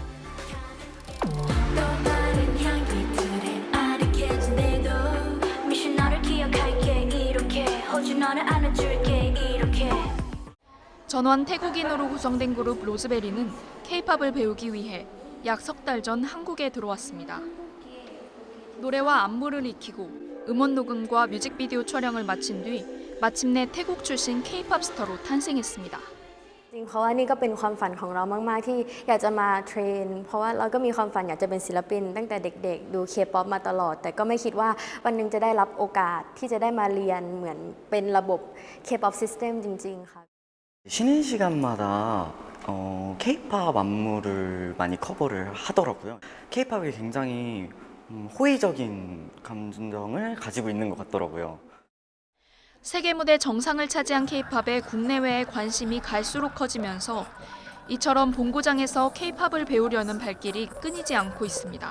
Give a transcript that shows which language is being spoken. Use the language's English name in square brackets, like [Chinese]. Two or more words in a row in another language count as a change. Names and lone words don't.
[Korean] 전원 태국인으로 구성된 그룹 로즈베리는 K-팝을 배우기 위해 약 석 달 전 한국에 들어왔습니다. 노래와 안무를 익히고 음원 녹음과 뮤직비디오 촬영을 마친 뒤 마침내 태국 출신 K-팝 스타로 탄생했습니다. [Thai] จริงเพราะว่านี่ก็เป็นความฝันของเรามากๆที่อยากจะมาเทรนเพราะว่าเราก็มีความฝันอยากจะเป็นศิลปินตั้งแต่เด็กๆดู K-pop มาตลอดแต่ก็ไม่คิดว่าวันหนึ่งจะได้รับโอกาสที่จะได้มาเรียนเหมือนเป็นระบบ [English] K-pop system [Thai] จริงๆค่ะ [Korean] 쉬는 시간마다 K-팝 안무를 많이 커버를 하더라고요. K-팝이 굉장히 호의적인 감정을 가지고 있는 것 같더라고요. 세계 무대 정상을 차지한 K-팝에 국내외의 관심이 갈수록 커지면서 이처럼 본고장에서 K-팝을 배우려는 발길이 끊이지 않고 있습니다.